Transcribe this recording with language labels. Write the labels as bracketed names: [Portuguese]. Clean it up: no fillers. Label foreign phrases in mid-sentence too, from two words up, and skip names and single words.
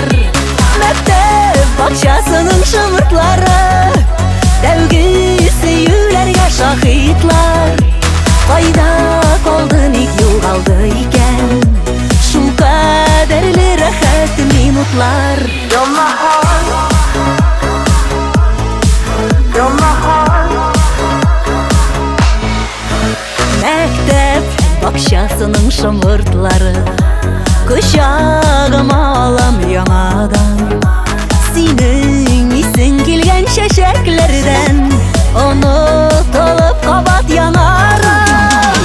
[Tatar] Мәктәп бакчасының шомыртлары, тәүге сөюләргә шаһитлар. Кайда калды, ник югалды икән шул кадәрле рәхәт минутлар? [English] You're my heart, you're my heart. [Tatar] Мәктәп бакчасының шомыртлары, кочагыма алам яңадан. Синең исең килгән чәчәкләрдән, онытылып кабат янарым.